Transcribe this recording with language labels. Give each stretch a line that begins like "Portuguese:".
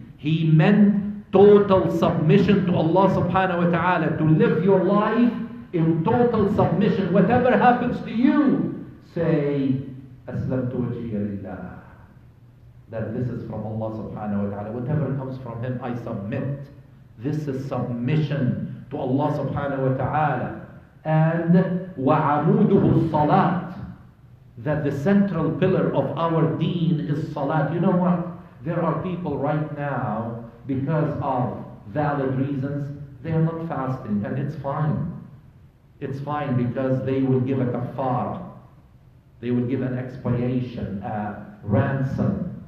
English: He meant total submission to Allah subhanahu wa ta'ala, to live your life in total submission. Whatever happens to you, say,
Arabic: أَسْلَمْتُ وَجْهِيَ لِلَّهِ.
English: That this is from Allah subhanahu wa ta'ala. Whatever comes from Him, I submit. This is submission to Allah subhanahu wa ta'ala. And
Arabic: وَعَمُودُهُ الصَّلَاةِ.
English: That the central pillar of our deen is salat. You know what? There are people right now, because of valid reasons, they are not fasting. And it's fine. It's fine because they will give a kafara. They will give an expiation, a ransom.